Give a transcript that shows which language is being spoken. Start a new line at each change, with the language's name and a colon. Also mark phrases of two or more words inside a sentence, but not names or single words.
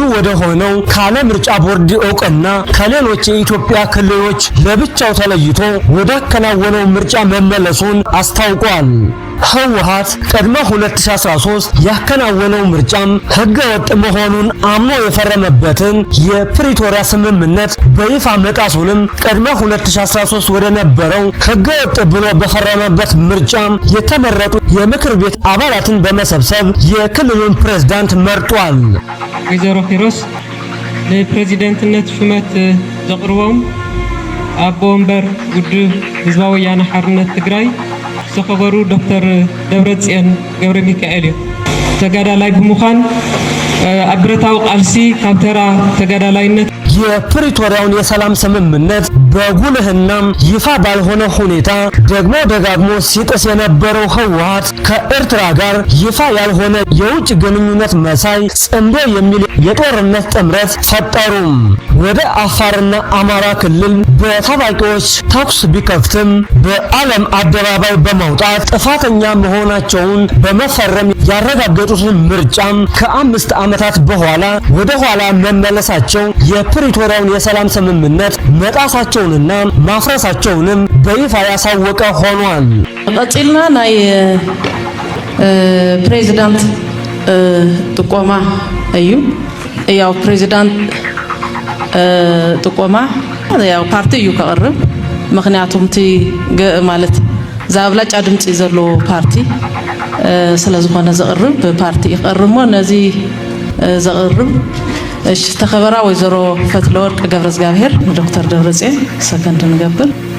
Amharic: ወደ ሆነው ካለ ምርጫ ቦርድ እውቅና ከሌሎች የኢትዮጵያ ክልሎች ለብቻው ተለይቶ ወዳከናወነው ምርጫ መመለሱን አስታውቋል። ህወሓት ቀድሞ 2013 ያከናወነው ምርጫም ህገወጥ መሆኑን አምኖ የፈረመበትን የፕሪቶሪያ ስምምነት በይፋ መጣሱንም ቀድሞ 2013 ወደ ነበረው ህገወጥ ብሎ በፈረመበት ምርጫም የተመረጡ የምክር ቤት አባላትን በመሰብሰብ የክልሉን ፕሬዝዳንት መርጧል።
Tigrinya: ወይዘሮ ኪሮስ ለፕሬዝዳንትነት ሹመት ዘቅርቦም አቦ ወንበር ውድብ ህዝባዊ ወያነ ሓርነት ትግራይ ዝተኸበሩ ዶክተር ደብረጽዮን ገብረ ሚካኤል እዮም። ተጋዳላይ ብምዃን ኣብ ብረታዊ ቃልሲ ካብ ተራ ተጋዳላይነት
Amharic: የፕሪቶሪያውን የሰላም ስምምነት በጉልህና ይፋ ባልሆነ ሁኔታ ደግሞ ደጋግሞ ሲጥስ የነበረው ህወሓት ከኤርትራ ጋር ይፋ ያልሆነ የውጭ ግንኙነት መሳይ ጽምዶ የሚል የጦርነት ጥምረት ፈጠሩም። ወደ አፋርና አማራ ክልል በታጣቂዎች ተኩስ ቢከፍትም በዓለም አደባባይ በመውጣት ጥፋተኛ መሆናቸውን በመፈረም ያረጋገጡትን ምርጫም ከ5 ዓመታት በኋላ ወደ ኋላ መመለሳቸው የፕሪቶሪያውን የሰላም ስምምነት መጣሳቸውንና ማፍረሳቸውንም በይፋ ያሳወቀ ሆኗል።
Tigrinya: ቀጥልና ናይ ፕሬዝዳንት ጥቆማ እዩ። ያው ፕሬዝዳንት ጥቆማ ያው ፓርቲ እዩ ከቅርብ ምክንያቱም ቲ ማለት ዛብላጫ ድምጽ ዘሎ ፓርቲ ስለዝኾነ ዘቅርብ ፓርቲ ይቀርሞ ነዚ ዘቅርብ እሺ ተኸበራ ወይዘሮ ፈትለወርቅ ገብረእግዚአብሔር ዶክተር ደብረጽዮን ሰከንድ ንገብር